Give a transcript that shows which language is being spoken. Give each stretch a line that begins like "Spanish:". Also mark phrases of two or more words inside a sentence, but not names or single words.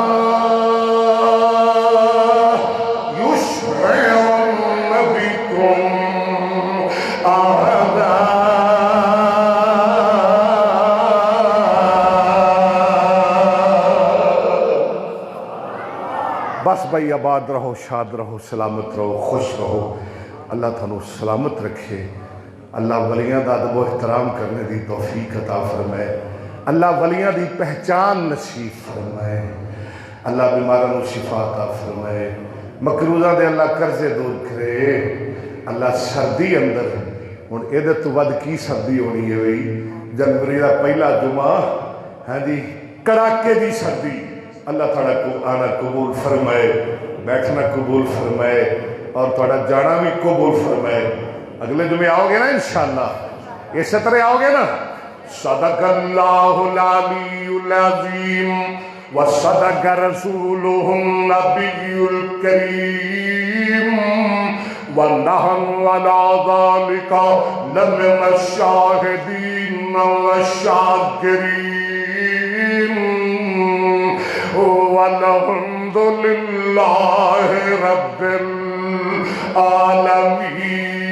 Arabic: يُشْعِرَنَّ بِكُمْ أَحَدًا۔
Urdu: بس بھائی آباد رہو، شاد رہو، سلامت رہو، خوش رہو،
Punjabi: اللہ تھانو سلامت رکھے، اللہ ولیاں دا ادب و احترام کرنے دی توفیق عطا فرمائے، اللہ ولیاں دی پہچان نصیب فرمائے، اللہ بیماروں شفا عطا فرمائے، مکروزہ دے اللہ قرضے دور کرے، اللہ سردی اندر ہن ایدے تو ود کی سردی ہونی ہے وہی جنوری دا پہلا جمعہ، ہاں جی کڑاکے دی سردی، اللہ تعالیٰ کو آنا قبول فرمائے، بیٹھنا قبول فرمائے،
Urdu: اور تھوڑا جانا بھی قبول فرمائے۔ اگلے جمعے آؤ گے نا انشاءاللہ، اسی طرح آؤ گے نا۔
Arabic: صدق اللہ العلی العظیم وصدق رسولہ النبی الکریم ونحن علی ذلک لمن الشاہدین والشاکرین والحمد للہ رب العالمین۔